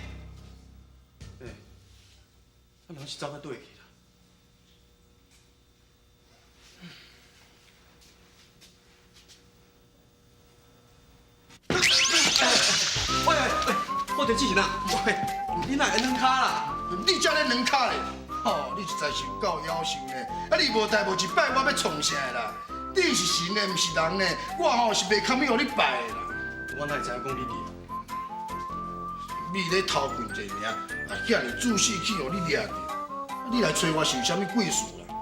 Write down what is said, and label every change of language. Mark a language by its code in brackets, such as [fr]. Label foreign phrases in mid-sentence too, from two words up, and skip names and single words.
[nan] 他们是走到对去啦。喂，我得进行啦。喂，你哪会软脚啦？你才咧软脚咧，吼，你实在是有够夭寿呢！啊，你无代无一摆，我要创啥啦？你是神的，毋是人呢？我吼是袂堪去互你拜的啦。我哪会知影讲你弟？你咧偷混一名，啊，遐尔仔细去互你掠着，你来找我是有啥物贵事啦？